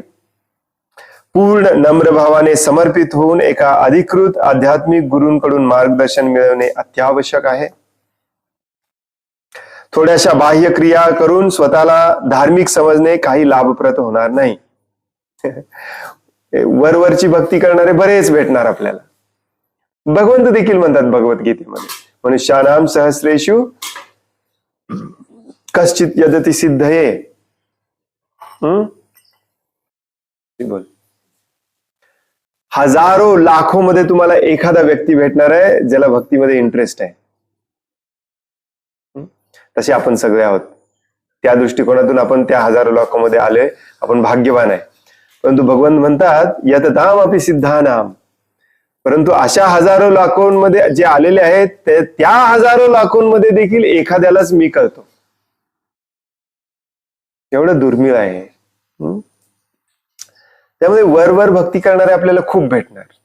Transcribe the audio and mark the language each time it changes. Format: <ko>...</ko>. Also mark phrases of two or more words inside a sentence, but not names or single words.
<mr>पूर्ण नम्र भावाने समर्पित होऊन एका अधिकृत आध्यात्मिक गुरूंकडून मार्गदर्शन मिळवणे अत्यावश्यक आहे. थोड्याशा बाह्य क्रिया करून स्वतःला धार्मिक समजणे काही लाभप्रद होणार नाही. वरवरची भक्ती करणारे बरेच भेटणार आपल्याला. भगवंत देखील म्हणतात भगवद्गीतेमध्ये,</mr> <sa>मनुष्यानाम सहस्रेषु कश्चित यदति सिद्धये.</sa> <mr>बोल. हजारो लाखो मध्ये तुम्हाला एखादा व्यक्ती भेटणार आहे ज्याला भक्तीमध्ये इंटरेस्ट आहे. तसे आपण सगळे आहोत. त्या दृष्टिकोनातून आपण त्या हजारो लाखोमध्ये आले, आपण भाग्यवान आहे. परंतु भगवंत म्हणतात</mr> <sa>यतताम अपि सिद्धानाम.</sa> <mr>परंतु अशा हजारो लाखोंमध्ये जे आलेले आहेत त्या हजारो लाखोंमध्ये देखील एखाद्यालाच मी कळतो. एवढं दुर्मिळ आहे. त्यामुळे वरवर भक्ती करणारे आपल्याला खूप भेटणार.</mr>